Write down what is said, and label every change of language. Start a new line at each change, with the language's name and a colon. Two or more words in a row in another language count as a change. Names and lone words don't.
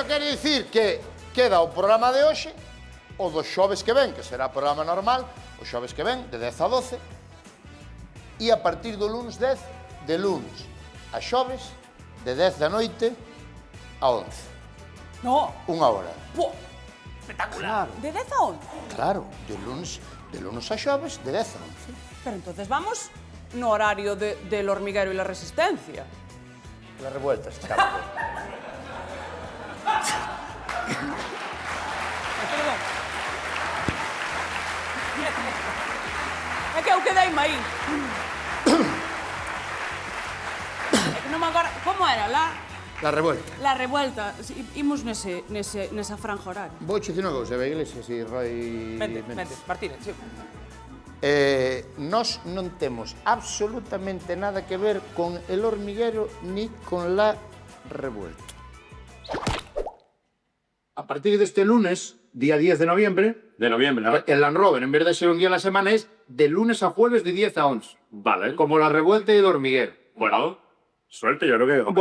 Galician: dicir que queda o programa de hoxe, o dos xoves que ven, que será programa normal, o xoves que ven, de 10 a 12, e a partir do lunes 10, de lunes a xoves, de 10 da noite a 11. No. Unha hora. Po, Espectacular. de 10 a 11. Claro, de lunes a xoves, de 10 a 11.
Spanish: Pero entonces vamos
Galician: no horario
Spanish: del hormiguero y la resistencia.
Galician: La revuelta se chama. Perdón. É que eu quedei aí. É que non me acordo... Como era? La revuelta. La revuelta. Sí, imos nesa franja horaria. Vou che dicir unha cousa, Eva Iglesias e Roy Vente, Méndez. Martínez, sí. Nós non temos absolutamente nada que ver
Spanish: con el hormiguero ni con la revuelta. A partir de este lunes, día 10 de noviembre, el Land Rover, en vez de ser un día a la semana, es de lunes a jueves de 10 a 11. Vale. Como la revuelta y el hormiguero. Bueno, suerte, yo creo que...